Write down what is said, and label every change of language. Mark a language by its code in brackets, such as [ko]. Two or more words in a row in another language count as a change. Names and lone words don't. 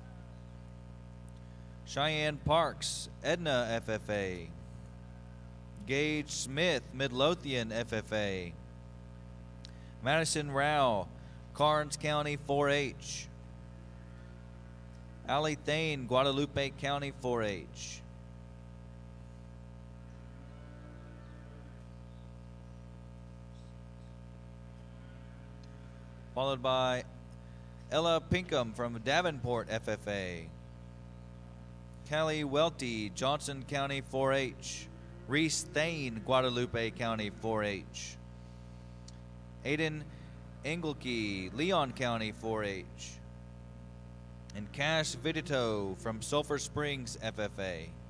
[en] Cheyenne Parks, Edna FFA, Gage Smith, Midlothian FFA, Madison Rao, Karnes County 4-H, Allie Thane, Guadalupe County 4-H, followed by Ella Pinkham from Davenport FFA, Callie Welty, Johnson County 4-H, Reese Thane, Guadalupe County 4-H, Aiden Engelke, Leon County 4-H, and Cash Vidito from Sulphur Springs FFA.